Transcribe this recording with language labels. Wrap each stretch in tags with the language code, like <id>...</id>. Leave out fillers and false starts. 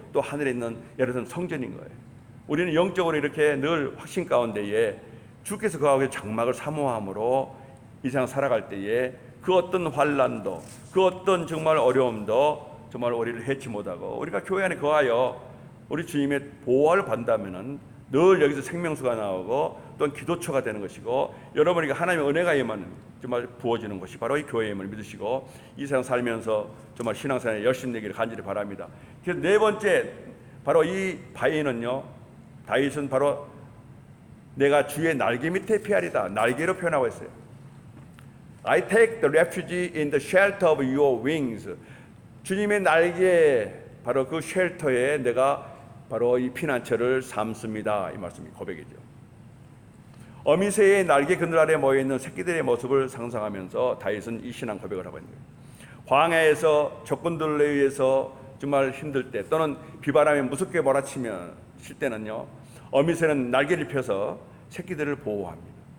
<ko>또 하늘에 있는 예루살렘 성전인 거예요. 우리는 영적으로 이렇게 늘 확신 가운데에 주께서 거하고 장막을 사모함으로 이 세상 살아갈 때에 그 어떤 환난도, 그 어떤 정말 어려움도 정말 우리를 해치 못하고, 우리가 교회 안에 거하여 우리 주님의 보호를 받는다면은 늘 여기서 생명수가 나오고 또한 기도처가 되는 것이고, 여러분에게 하나님의 은혜가 임하는, 정말 부어지는 것이 바로 이 교회임을 믿으시고 이 세상 살면서 정말 신앙생활에 열심히 되기를 간절히 바랍니다. 그래서 네 번째, 바로 이 바위는요, 다윗은 바로 내가 주의 날개 밑에 피하리다, 날개로 표현하고 있어요.</ko> <en>I take the refuge in the shelter of your wings.</en> <ko>주님의 날개, 바로 그 쉘터에 내가 바로 이 피난처를 삼습니다. 이 말씀이 고백이죠. 어미새의 날개 그늘 아래 모여있는 새끼들의 모습을 상상하면서 다윗은 이 신앙 고백을 하고 있는 거예요. 광야에서 적군들에 의해서 정말 힘들 때, 또는 비바람에 무섭게 몰아치면 칠 때는요, 어미새는 날개를 펴서 새끼들을 보호합니다.</ko>